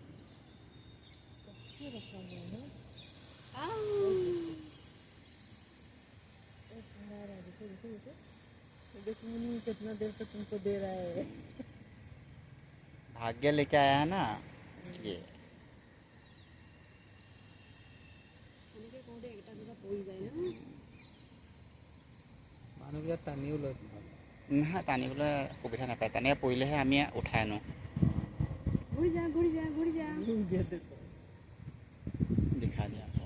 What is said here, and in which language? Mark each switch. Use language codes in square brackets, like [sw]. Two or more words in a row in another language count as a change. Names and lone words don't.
[hi] कितना देर से तुमको दे रहा है भाग्य लेके आया है ना इसलिए [as] মানুহবিলাক টানিও লয় নহয় টানিবলৈ সুবিধা নাপায় টানিয়ে পৰিলেহে আমি উঠাই আনো ঘূৰি যা ঘূৰি যা ঘূৰি যা দেখা দিয়া